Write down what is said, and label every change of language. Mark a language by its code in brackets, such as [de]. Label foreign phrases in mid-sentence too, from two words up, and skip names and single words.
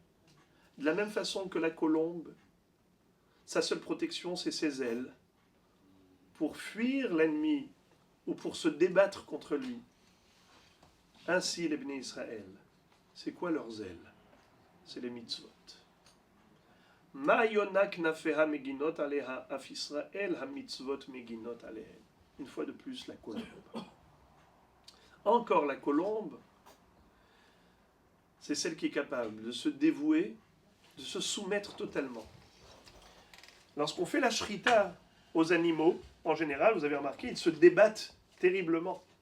[fr] De la même façon que la colombe, sa seule protection, c'est ses ailes. Pour fuir l'ennemi ou pour se débattre contre lui. Ainsi les Bnei Israël. C'est quoi leurs ailes? C'est les mitzvot. [he] מה יונה כנפיה מגינות עליה אף ישראל המצוות מגינות עליהם. [fr] Une fois de plus la colombe. Encore la colombe, c'est celle qui est capable de se dévouer, de se soumettre totalement. Lorsqu'on fait la shrita aux animaux, en général, vous avez remarqué, ils se débattent terriblement.